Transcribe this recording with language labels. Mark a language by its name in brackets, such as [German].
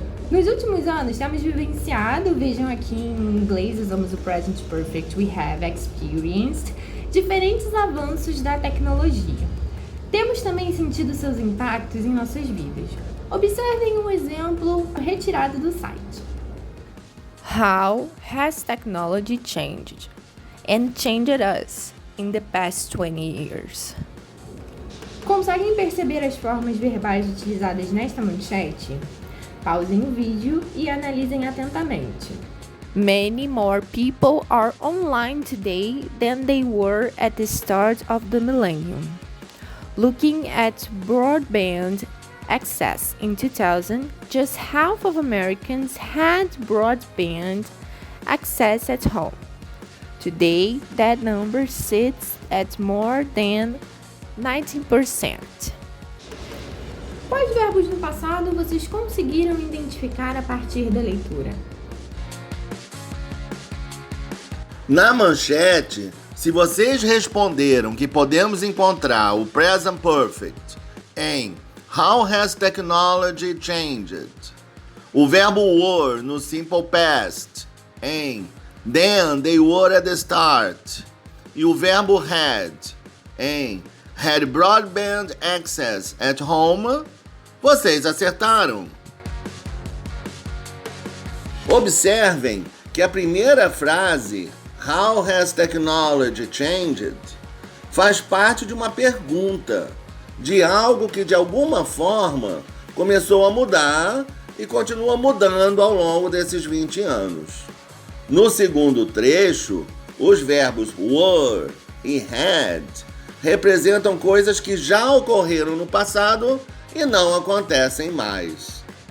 [Portuguese] Nos últimos anos, temos vivenciado, vejam aqui em inglês, usamos o present perfect, [English] we have experienced, [Portuguese] diferentes avanços da tecnologia. Temos também sentido seus impactos em nossas vidas. Observem um exemplo retirado do site. [English] How has technology changed and changed us in the past 20 years? [Portuguese] Conseguem perceber as formas verbais utilizadas nesta manchete? Pausem o vídeo e analisem atentamente. [English] Many more people are online today than they were at the start of the millennium. Looking at broadband access in 2000, just half of Americans had broadband access at home. Today, that number sits at more than 19%. [Portuguese] Quais verbos no passado vocês conseguiram identificar a partir da leitura? Na manchete, se vocês responderam que podemos encontrar o present perfect em [English] How has technology changed? [Portuguese] O verbo were no simple past em [English] Then they were at the start. [Portuguese] E o verbo had em [English] Had broadband access at home. [Portuguese] Vocês acertaram. Observem que a primeira frase, [English] How has technology changed? [Portuguese] Faz parte de uma pergunta, de algo que de alguma forma começou a mudar e continua mudando ao longo desses 20 anos. No segundo trecho, os verbos were e had representam coisas que já ocorreram no passado e não acontecem mais.